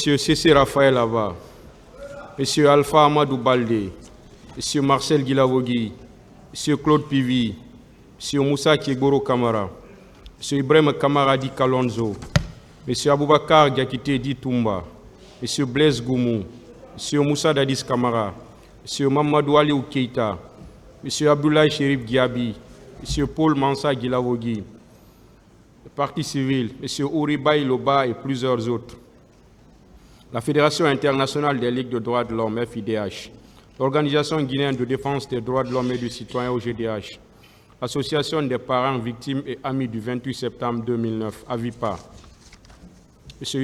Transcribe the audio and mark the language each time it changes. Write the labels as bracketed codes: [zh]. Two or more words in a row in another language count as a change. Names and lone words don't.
[fr] C.C. Raphaël Ava, M. Alpha Amadou Baldé, M. Marcel Guilavogui, M. Claude Pivi, M. Moussa Kiegoro Kamara, M. Ibrahim Kamaradi Kalonzo, M. Aboubakar Diakité Di Toumba, M. Blaise Goumou, M. Moussa Dadis Kamara, M. Mamadou Aliou Keita, M. Abdoulaye Chérif Diaby, M. Paul Mansa Guilavogui, le Parti civil, M. Ouribaï Loba et plusieurs autres. La Fédération internationale des ligues de droits de l'homme, FIDH, l'Organisation guinéenne de défense des droits de l'homme et du citoyen, OGDH, l'Association des parents victimes et amis du 28 septembre 2009, AVIPA, M.